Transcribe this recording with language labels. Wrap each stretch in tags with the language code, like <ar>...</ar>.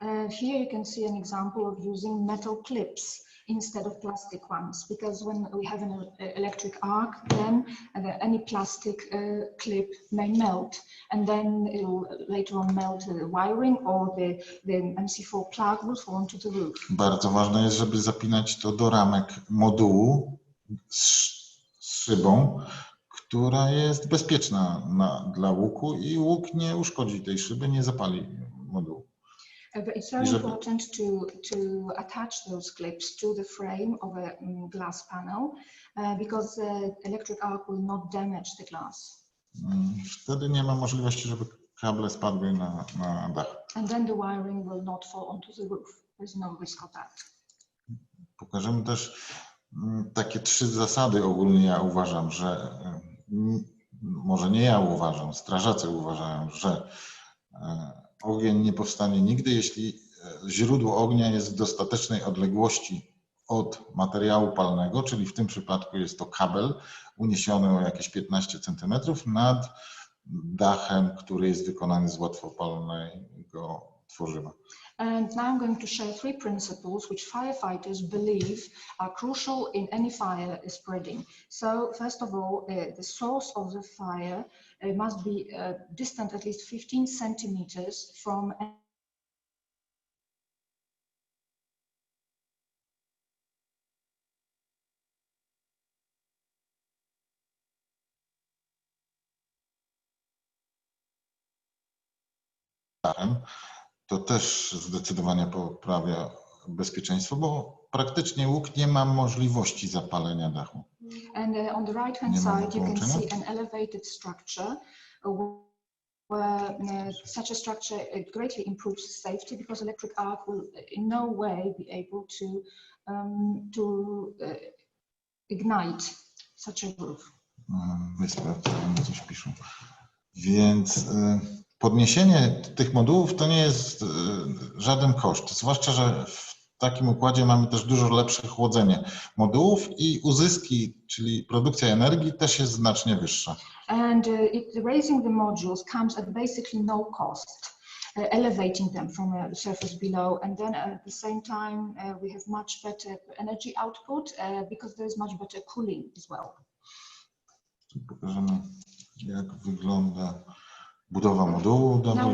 <en>Here you can see an example of using metal clips instead of plastic ones, because when we have an electric arc, then any plastic clip may melt, and then it will later on melt the wiring, or the MC4 plug will fall onto the roof.</en> <pl>Bardzo ważne jest, żeby zapinać to do ramek modułu z szybą, która jest bezpieczna dla łuku i łuk nie uszkodzi tej szyby, nie zapali modułu.</pl> <en>But it's very important to attach those clips to the frame of a glass panel because the electric arc will not damage the glass.</en> <pl>Wtedy nie ma możliwości, żeby kable spadły na dach.</pl> <en>And then the wiring will not fall onto the roof. There's no risk of that.</en> <pl>Pokażemy też takie 3 zasady ogólnie, ja uważam, że może nie ja uważam, strażacy uważają, że ogień nie powstanie nigdy, jeśli źródło ognia jest w dostatecznej odległości od materiału palnego, czyli w tym przypadku jest to kabel uniesiony o jakieś 15 cm nad dachem, który jest wykonany z łatwopalnego tworzywa.</pl> <en>And now I'm going to share 3 principles which firefighters believe are crucial in any fire spreading. So first of all, the source of the fire must be distant at least 15 centimeters from</en> <pl>dachem. To też zdecydowanie poprawia bezpieczeństwo, bo praktycznie łuk nie ma możliwości zapalenia dachu.</pl> <en>And on the right hand side you can see an elevated structure where such a structure greatly improves safety because electric arc will in no way be able to ignite such a roof.</en> <pl>Wyspę, coś piszą. Więc podniesienie tych modułów to nie jest żaden koszt, zwłaszcza, że w takim układzie mamy też dużo lepsze chłodzenie modułów i uzyski, czyli produkcja energii też jest znacznie wyższa.</pl> <en>And raising the modules comes at basically no cost, elevating them from the surface below, and then at the same time we have much better energy output because there is much better cooling as well.</en> <pl>Pokażemy, jak wygląda budowa modułu double glass.</pl>